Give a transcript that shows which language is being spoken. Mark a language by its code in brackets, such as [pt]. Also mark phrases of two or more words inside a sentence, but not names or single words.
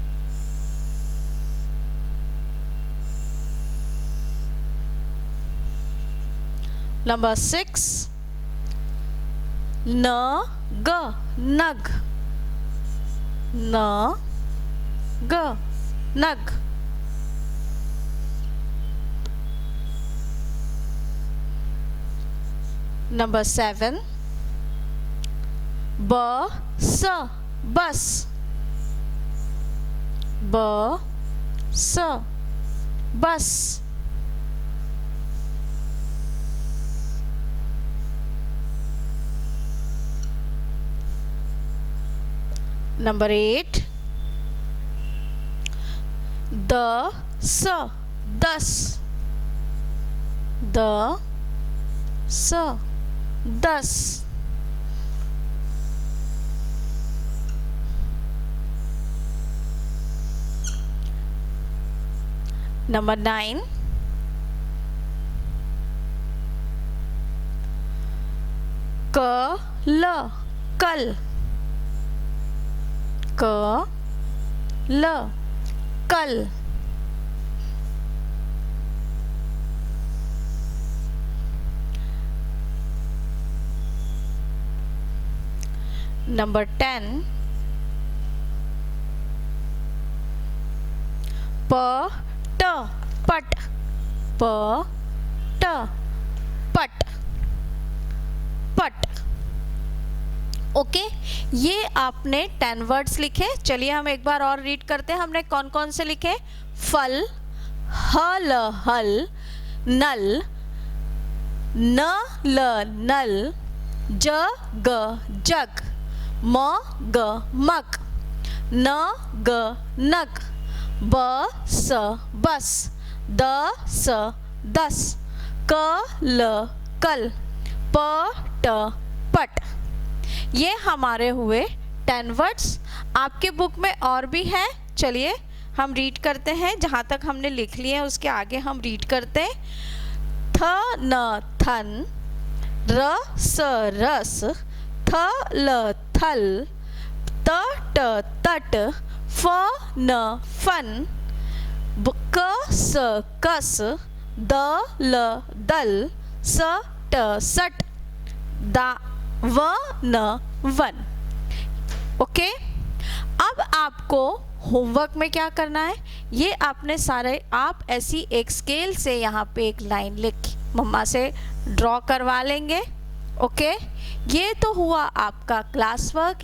[hi] नंबर 6 न ग नग, न ग नग। नंबर 7 ब स बस, ब स बस। नंबर 8 द स दस, द स दस। नंबर 9 क ल कल, क ल कल। नंबर 10 प ट पट, प ट ओके ये आपने 10 वर्ड्स लिखे। चलिए हम एक बार और रीड करते हैं। हमने कौन कौन से लिखे? फल, हल हल, नल, न ल नल, ज ग जग, म ग मग, न ग नग, ब स बस, द स दस, क ल कल, प ट पट। ये हमारे हुए 10 वर्ड्स। आपके बुक में और भी है, चलिए हम रीड करते हैं। जहाँ तक हमने लिख लिए हैं उसके आगे हम रीड करते हैं। थ न थन, र स रस, थ ल थल, त ट तट, फ न फन, क स कस, द ल दल, स ट सट, दा व न वन। ओके अब आपको होमवर्क में क्या करना है, ये आपने सारे आप ऐसी एक स्केल से यहाँ पे एक लाइन लिख मम्मा से ड्रॉ करवा लेंगे। ओके ये तो हुआ आपका [en] class work.